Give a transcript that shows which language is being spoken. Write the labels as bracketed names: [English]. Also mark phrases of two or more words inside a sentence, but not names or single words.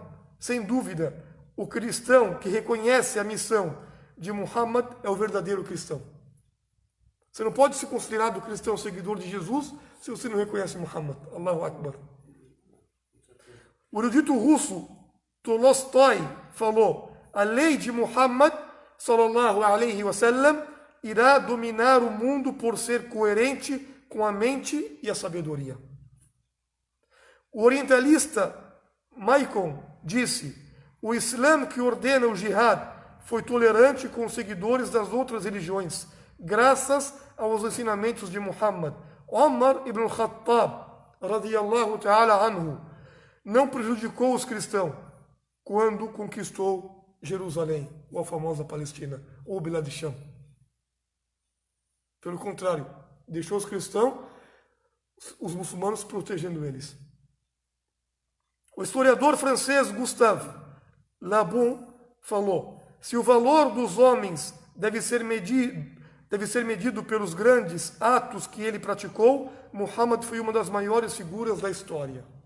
[Portuguese] Sem dúvida, o cristão que reconhece a missão de Muhammad é o verdadeiro cristão. Você não pode ser considerado cristão seguidor de Jesus se você não reconhece Muhammad. [Arabic] الله أكبر. [Portuguese] O erudito russo Tolstói falou: a lei de Muhammad [Arabic] صلى الله عليه وسلم [Portuguese] irá dominar o mundo por ser coerente com a mente e a sabedoria. O orientalista Maicon disse: o Islã que ordena o jihad foi tolerante com os seguidores das outras religiões, graças aos ensinamentos de Muhammad. [Arabic] Omar ibn Khattab, رضي الله تعالى عنه, [Portuguese] não prejudicou os cristãos quando conquistou Jerusalém, ou a famosa Palestina, ou Bilad Sham. Pelo contrário, deixou os cristãos, os muçulmanos, protegendo eles. O historiador francês Gustave Le Bon falou: se o valor dos homens deve ser medido pelos grandes atos que ele praticou, Muhammad foi uma das maiores figuras da história.